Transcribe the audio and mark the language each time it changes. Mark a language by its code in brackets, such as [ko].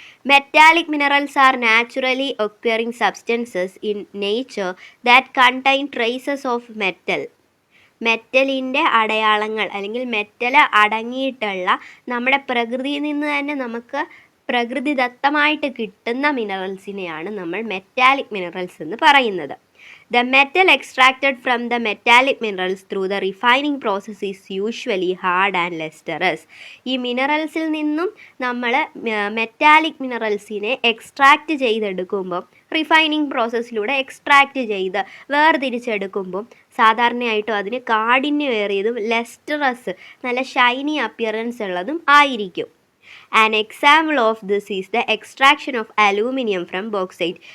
[en] Metallic minerals are naturally occurring substances in nature that contain traces of metal. [ml] മെറ്റലിൻ്റെ അടയാളങ്ങൾ അല്ലെങ്കിൽ metal അടങ്ങിയിട്ടുള്ള നമ്മുടെ പ്രകൃതിയിൽ നിന്ന് തന്നെ നമുക്ക് പ്രകൃതിദത്തമായിട്ട് കിട്ടുന്ന മിനറൽസിനെയാണ് നമ്മൾ മെറ്റാലിക് മിനറൽസ് എന്ന് പറയുന്നത്. [en] The metal extracted from the metallic minerals through the refining process is usually hard and lustrous. [ml] ഈ മിനറൽസിൽ നിന്നും നമ്മൾ മെറ്റാലിക് മിനറൽസിനെ എക്സ്ട്രാക്റ്റ് ചെയ്തെടുക്കുമ്പോൾ, റിഫൈനിങ് പ്രോസസ്സിലൂടെ എക്സ്ട്രാക്റ്റ് ചെയ്ത് വേർതിരിച്ചെടുക്കുമ്പോൾ സാധാരണയായിട്ടും അതിന് കാഠിന്യമേറിയതും ലസ്റ്ററസ്, നല്ല ഷൈനി അപ്പിയറൻസ് ഉള്ളതും ആയിരിക്കും. [en] An example of this is the extraction of aluminium from bauxite.